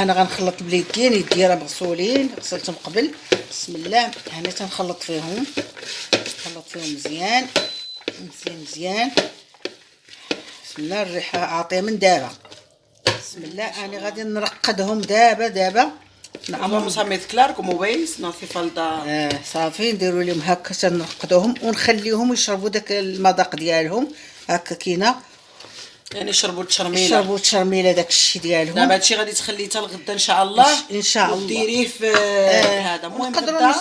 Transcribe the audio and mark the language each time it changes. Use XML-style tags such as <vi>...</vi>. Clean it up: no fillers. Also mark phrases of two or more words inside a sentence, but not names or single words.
<ar>انا غنخلط بليدين، يدي راه مغسولين غسلتهم قبل. بسم الله. هنا تنخلط فيهم، نخلط فيهم مزيان مزيان. بسم الله. الريحه عاطيه من دابا. بسم الله. انا غادي نرقدهم دابا</ar> <es>Vamos a mezclar, como veis, no hace falta.</es> <ar>صافي نديروا لهم هكا تنقدوهم ونخليهم يشربوا داك المذاق ديالهم هكا كينا. يعني يشربوا التشرميله. يشربوا التشرميله داك الشيء ديالهم. دابا هادشي غادي تخليه حتى الغدا ان شاء الله. ان شاء الله. وديريه في هذا. المهم نقدروا غدا.</ar>